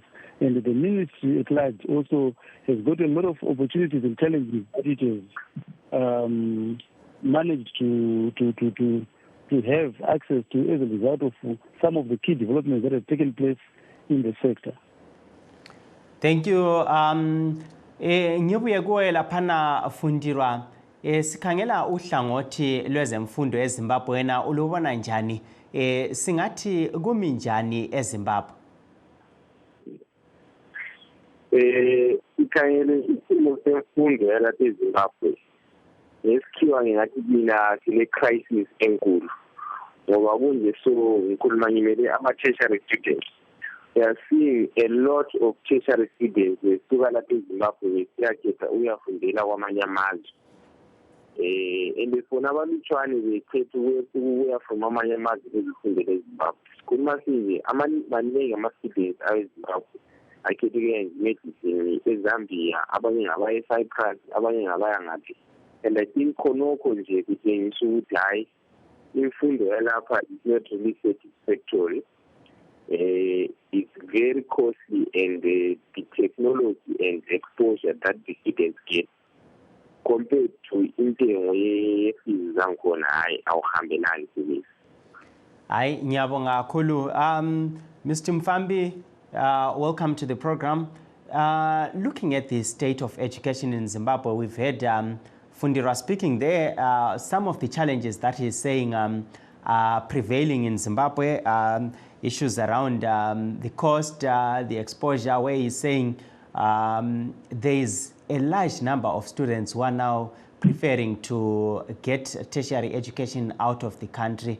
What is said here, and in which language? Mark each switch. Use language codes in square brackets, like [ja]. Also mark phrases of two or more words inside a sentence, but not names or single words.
[en] And the ministry at large also has got a lot of opportunities and challenges that it has managed to have access to as a result of some of the key developments that have taken place in the sector. Thank you. [nd] Ngibuye kuwe laphana Fundirwa. Sikhangela uhlangothi lwezemfundo eZimbabwe, wena ulubona njani? Singathi kumi njani eZimbabwe? Sikhangele isimo semfundo yalapha eZimbabwe. Ngesikhiwa ngingathi mina sine crisis enkulu. Ngoba kunje so ngikhuluma ngimele ama- [en] tertiary students. We are seeing a lot of tertiary students [nd] besuka lapha eZimbabwe siyakhetha uyafundela kwamanye amazwe. And fona abalutshwane bekhetha ukuya from amanye amazwe bezifundela eZimbabwe. Sikhuluma sinje maningi ama-students aweZimbabwe akhethe ukuya medicine eZambia, abanye ngabaya eCyprus, abanye ngabaya ngaphi. [en] And I think [nd] khonokho nje kutshengisa ukuthi hayi imfundo yalapha [en] is not really satisfactory. It's very costly, and the technology and exposure that the students get compared to [nd] intengo ye-fees zankhona hayi awuhambelani kulezi. [en] Hayi, ngiyabonga kakhulu. Mr. Mfambi, welcome to the program. Looking at the state of education in Zimbabwe, we've heard Fundira speaking there. Some of the challenges that he's saying are prevailing in Zimbabwe, issues around the cost, the exposure, where he's saying there is a large number of students who are now preferring to get tertiary education out of the country.